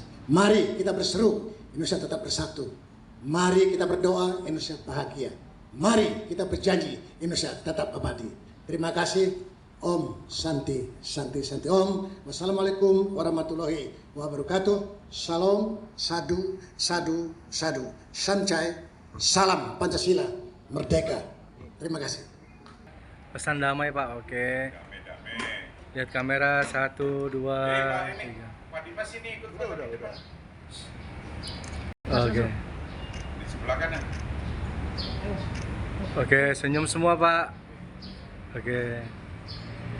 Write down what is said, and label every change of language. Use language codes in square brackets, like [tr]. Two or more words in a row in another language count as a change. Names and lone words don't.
[id] Mari kita berseru, Indonesia tetap bersatu. Mari kita berdoa, Indonesia bahagia. Mari kita berjanji, Indonesia tetap abadi. Terima kasih. [ban] Om Santi Santi Santi Om. [ar] والسلام عليكم ورحمة الله وبركاته. [ban] Salam, sadu, sadu, sadu. [id] Sancai, salam Pancasila, merdeka. Terima kasih. Pesan damai Pak, oke. Damai-damai. Lihat kamera, 1, 2, 3. Pak Dimas ini ikut udah. Oke. Di sebelah kanan. Oke, senyum semua Pak.